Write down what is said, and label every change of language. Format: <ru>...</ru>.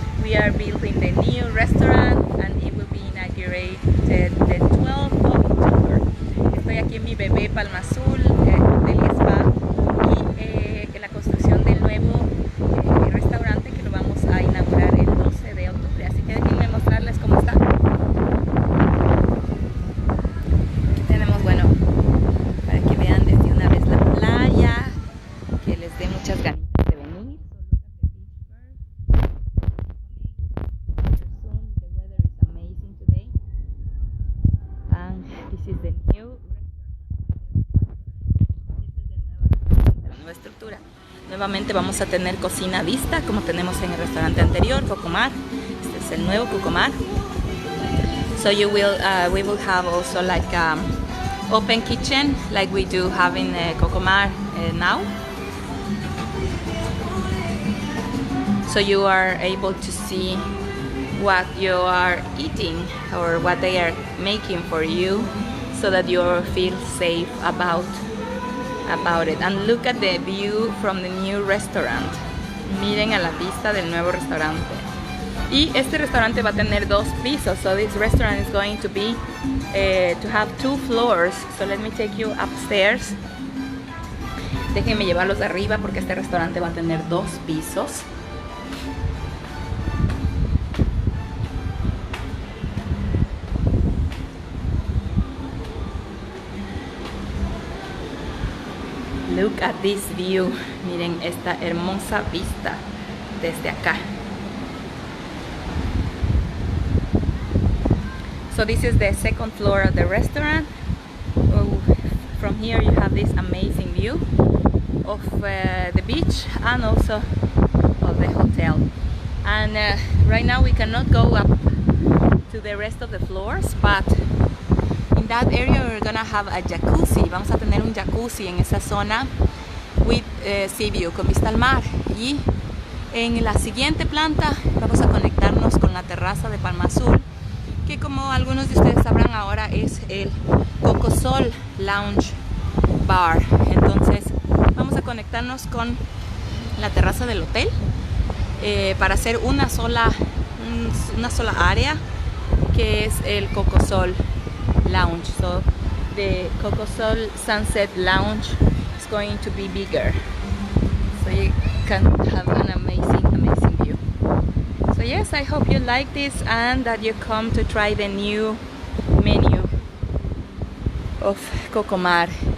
<en>We are building the new restaurant and it will be inaugurated the 12th of October.</en> <es>Estoy aquí en mi bebé Palmazul Hotel y Spa y en la construcción del nuevo restaurante que lo vamos a inaugurar el 12 de octubre. Así que déjenme mostrarles cómo está. Aquí tenemos, bueno, para que vean desde una vez la playa, que les dé muchas ganas de venir.</es> <en>The weather is amazing today. And this is the new</en> <es>nueva estructura. Nuevamente vamos a tener cocina vista como tenemos en el restaurante anterior, Cocomar. Este es el nuevo Cocomar.</es> <en>So you will, we will have also like open kitchen like we do have in Cocomar now. So you are able to see what you are eating or what they are making for you, so that you feel safe about it. And look at the view from the new restaurant.</en> <es>Miren a la vista del nuevo restaurante. Y este restaurante va a tener 2 pisos.</es> <en>So this restaurant is going to be to have 2 floors. So let me take you upstairs.</en> <es>Déjenme llevarlos de arriba porque este restaurante va a tener 2 pisos.</es> <en>Look at this view.</en> <es>Miren esta hermosa vista desde acá.</es> <en>So this is the 2nd floor of the restaurant. Oh, from here you have this amazing view of the beach and also of the hotel. And right now we cannot go up to the rest of the floors, but in that area we're gonna have a jacuzzi.</en> <es>Vamos a tener un jacuzzi en esa zona</es> <en>with sea view,</en> <es>con vista al mar. Y en la siguiente planta vamos a conectarnos con la terraza de Palmazul, que como algunos de ustedes sabrán ahora es el Cocosol Lounge Bar. Entonces vamos a conectarnos con la terraza del hotel para hacer una sola área, que es el Cocosol Lounge.</es> <en>So the Cocosol Sunset Lounge is going to be bigger, so you can have an amazing view. So yes, I hope you like this and that you come to try the new menu of Cocomar.</en>